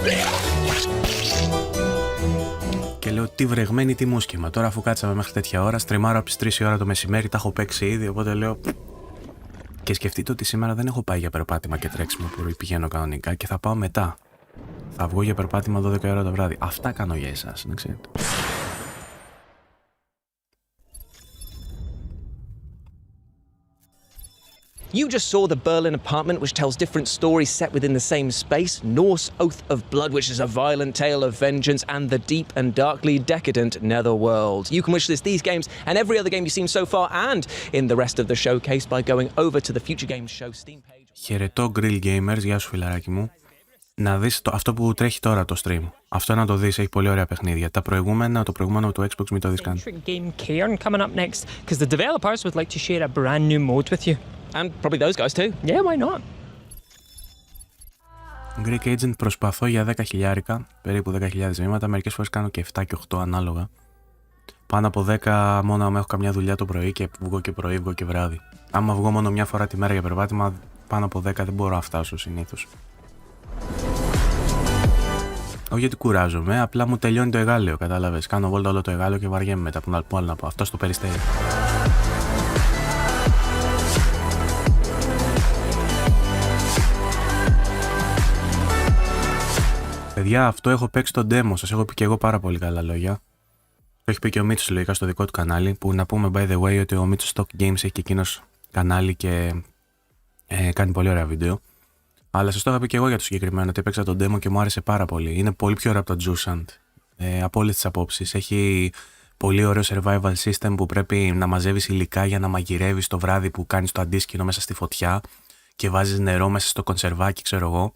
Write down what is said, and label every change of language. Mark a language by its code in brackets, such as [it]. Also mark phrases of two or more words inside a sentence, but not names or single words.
[el] Και λέω τι βρεγμένη τι μουσκεμα. Τώρα αφού κάτσαμε μέχρι τέτοια ώρα, στριμάρω από τις 3 η ώρα το μεσημέρι, τα έχω παίξει ήδη, οπότε λέω... Και σκεφτείτε ότι σήμερα δεν έχω πάει για περπάτημα και τρέξιμο που πηγαίνω κανονικά και θα πάω μετά. Θα βγω για περπάτημα 12 ώρα το βράδυ. Αυτά κάνω για εσάς, να ξέρετε. [en] You just saw the Berlin apartment, which tells different stories set within the same space. Norse Oath of Blood, which is a violent tale of vengeance, and the deep and darkly decadent Netherworld. You can wishlist these games and every other game you've seen so far and in the rest of the showcase by going over to the Future Games Show Steam page. [el] Χαιρετώ Grill Gamers, γεια σου φιλαράκι μου. Να δεις αυτό που τρέχει τώρα το stream. Αυτό να το δεις, έχει πολύ ωραία παιχνίδια. Το προηγούμενο του Xbox μην το δεις καν. [en] Game Cairn coming up next, because the developers would like to share a brand new mode with you. And probably those guys too. Yeah, why not? [el] Greek Agent προσπαθώ για 10.000, περίπου 10.000 βήματα. Μερικές φορές κάνω και 7 και 8 ανάλογα. Πάνω από 10 μόνο άμα έχω καμιά δουλειά το πρωί και βγω και πρωί, βγω και βράδυ. Άμα βγω μόνο μια φορά τη μέρα για περπάτημα, πάνω από 10 δεν μπορώ να φτάσω συνήθως. Όχι γιατί κουράζομαι, απλά μου τελειώνει το εγάλεο, κατάλαβες. Κάνω βόλτα όλο το εγάλεο και βαριέμαι μετά. Πού άλλο να πω. Αυτό στο Περιστέρι. Παιδιά, αυτό έχω παίξει το demo, σας έχω πει και εγώ πάρα πολύ καλά λόγια. Το έχει πει και ο Μίτσος λογικά στο δικό του κανάλι, που να πούμε [en] by the way [el] ότι ο Μίτσος Stock Games έχει και εκείνος κανάλι και κάνει πολύ ωραία βίντεο. Αλλά σας το είχα πει και εγώ για το συγκεκριμένο, ότι έπαιξα το demo και μου άρεσε πάρα πολύ. Είναι πολύ πιο ωραίο από το Jusant, από όλες τις απόψεις. Έχει πολύ ωραίο [en] survival system [el] που πρέπει να μαζεύεις υλικά για να μαγειρεύεις το βράδυ που κάνεις το αντίσκηνο μέσα στη φωτιά και βάζεις νερό μέσα στο κονσερβάκι, ξέρω εγώ.